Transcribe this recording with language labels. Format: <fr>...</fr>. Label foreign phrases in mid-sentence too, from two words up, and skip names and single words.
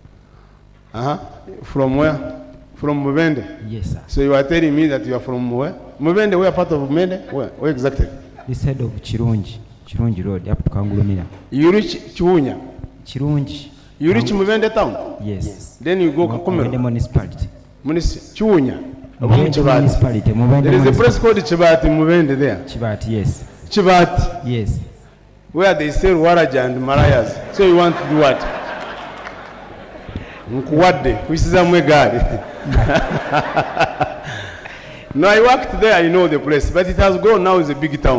<en>From where? From Mubende? Yes, sir. So you are telling me that you are from where? Mubende, where part of Mubende? Where exactly? This head of Chirunji Road, up to Kangulumira. You reach Chiunya? Chirunji. You reach Mubende town? Yes. Then you go Kakumero? Mubende municipality. Chiunya? Municipality. There is a place called Chibati Mubende there. Chibati, yes. Chibati? Yes. Where they sell Waraja and Marayas. So you want to do what? Nkuwadde, which is Amwegari. No, I worked there, I know the place, but it has grown now, it's a big town.</en>